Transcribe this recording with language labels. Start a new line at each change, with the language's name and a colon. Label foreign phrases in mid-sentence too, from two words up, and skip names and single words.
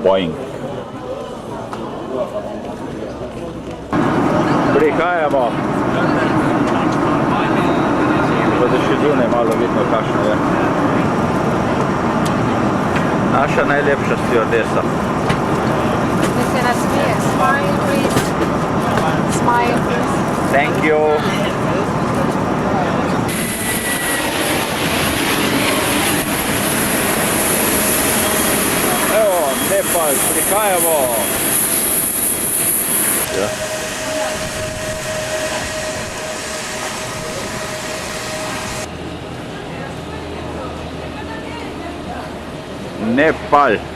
Slovenian: Boeing. Prihajamo. Pa da še zunaj malo vidno, kakšno je. Naša najlepša stewardesa. Da se nasmeje.
English: Smile, please. Smile, please. Thank you.
Slovenian: Evo, Nepal, prihajamo. Ja. Nepal.